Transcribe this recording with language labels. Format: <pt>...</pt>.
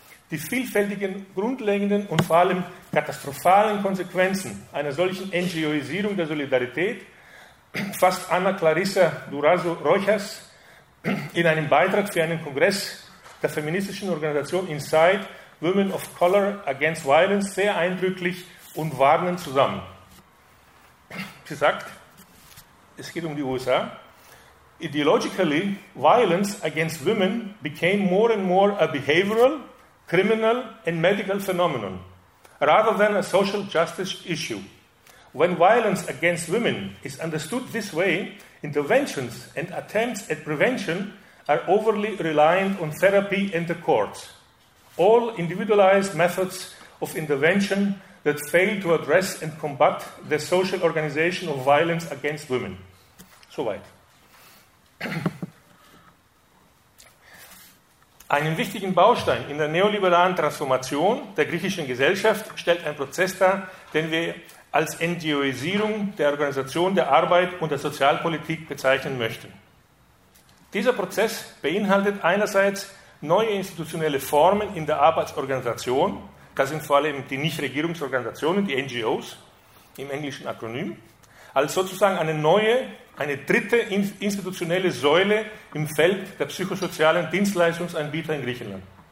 <de>Die vielfältigen, grundlegenden und vor allem katastrophalen Konsequenzen einer solchen NGOisierung der Solidarität fasst Anna Clarissa Durazo-Rojas in einem Beitrag für einen Kongress der feministischen Organisation Inside Women of Color Against Violence sehr eindrücklich und warnend zusammen. Sie sagt, es geht um die USA.</de> <en>Ideologically, violence against women became more and more a behavioral, criminal and medical phenomenon, rather than a social justice issue. When violence against women is understood this way, interventions and attempts at prevention are overly reliant on therapy and the courts. All individualized methods of intervention that fail to address and combat the social organization of violence against women.</en> <de>Soweit. Einen wichtigen Baustein in der neoliberalen Transformation der griechischen Gesellschaft stellt ein Prozess dar, den wir als NGOisierung der Organisation der Arbeit und der Sozialpolitik bezeichnen möchten. Dieser Prozess beinhaltet einerseits neue institutionelle Formen in der Arbeitsorganisation, das sind vor allem die Nichtregierungsorganisationen, die NGOs, im englischen Akronym, als sozusagen eine neue, eine dritte institutionelle Säule im Feld der psychosozialen Dienstleistungsanbieter in Griechenland.</de>